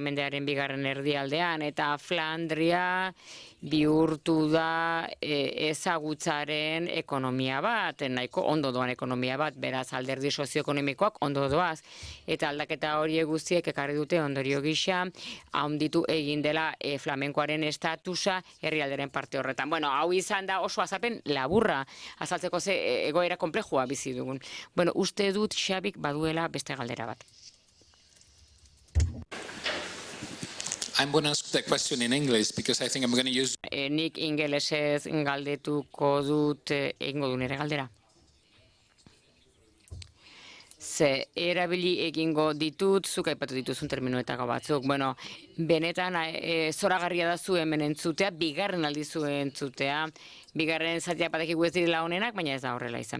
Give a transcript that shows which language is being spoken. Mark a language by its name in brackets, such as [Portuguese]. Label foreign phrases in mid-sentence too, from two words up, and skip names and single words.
[Basque] mendearen bigarren erdialdean, eta Flandria bihurtu da ezagutzaren ekonomia bat, nahiko ondo doan ekonomia bat, beraz alderdi sozioekonomikoak ondo doaz, eta aldaketa horiek guztiek ekarri dute ondorio gisa, handitu egin dela flamenkoaren estatusa herrialderen parte horretan. Bueno, hau izan da oso azapen laburra, azaltzeko ze egoera konplexua bizi dugun. Bueno, uste dut Xabik baduela beste galdera bat. [English] I'm going to ask that question in English because I think I'm going to use... [Basque] Nik ingelesez galdetuko dut egingo du nire galdera. Ze erabili egingo ditut, zuk aipatu dituzun terminoetako batzuk. Bueno, benetan zoragarria da zu hemen entzutea, bigarren aldi zu entzutea, bigarren zatia batekigu ez direla honenak, baina ez da horrela izan.